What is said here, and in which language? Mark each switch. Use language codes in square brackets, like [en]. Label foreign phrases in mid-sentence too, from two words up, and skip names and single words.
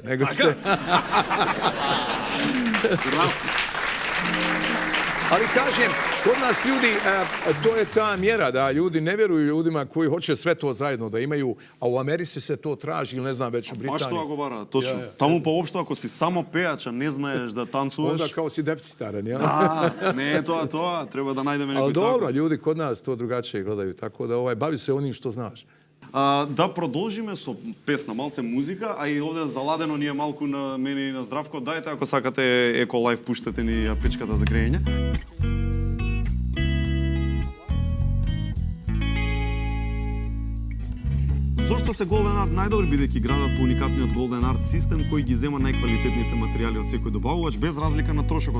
[bs] Nego Ali kažem, kod nas ljudi, to je ta mjera da ljudi ne vjeruju ljudima koji hoće sve to zajedno da imaju, a u Americi se to traži ili ne znam već u Britaniji. Baš to govara, točno. Tamo pa uopšte ako si samo pejač, a ne znaješ da tancuješ... Onda kao si deficitaran, jel? [mk] Да, не, то, треба да најдеме некој така. [bs] Ali dobro, ljudi kod nas to drugačije gledaju, tako da bavi se onim što znaš. [mk] Да продолжиме со песна, малце музика, а и овде заладено ни е малку на мене и на Здравко. Дајте, ако сакате Еко Лайф, пуштете ни печката за грејење. Зошто се Golden Art најдобри, бидејќи градат по уникатниот Golden Art систем кој ги зема најквалитетните материјали од секој добавувач без разлика на трошокот.